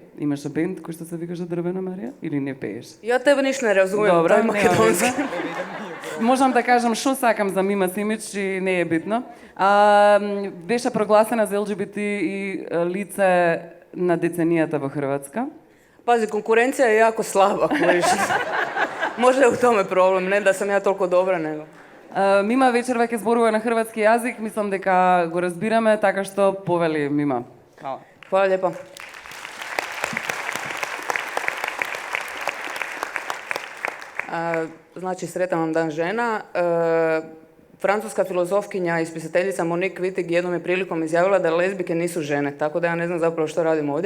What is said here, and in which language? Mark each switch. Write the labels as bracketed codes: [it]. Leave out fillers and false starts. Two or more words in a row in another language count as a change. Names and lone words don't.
[mk] Имаше бенд кој што се викаше Дрвена Марија или не пееш? [hr] Ja tebe niš ne razumem, [mk] Добра, тој македонски. Можам да кажам што сакам за Мима Симич и не е битно. Беше прогласена за ЛГБТ и лице на деценијата во Хрватска. [hr] Pazi, konkurencija je jako slaba, kojiš. Možda je u tome problem, ne da sam ja toliko dobra, nego... [mk] Мима вечер веќе зборува на хрватски јазик, мислам дека го разбираме, така што повели Мима. [hr] Хвала. Hvala lijepa. Znači, sretan vam dan žena. Francuska filozofkinja i spisateljica Monique Wittig jednom je prilikom izjavila da lezbike nisu žene, tako da ja ne znam zapravo što radim ovdje.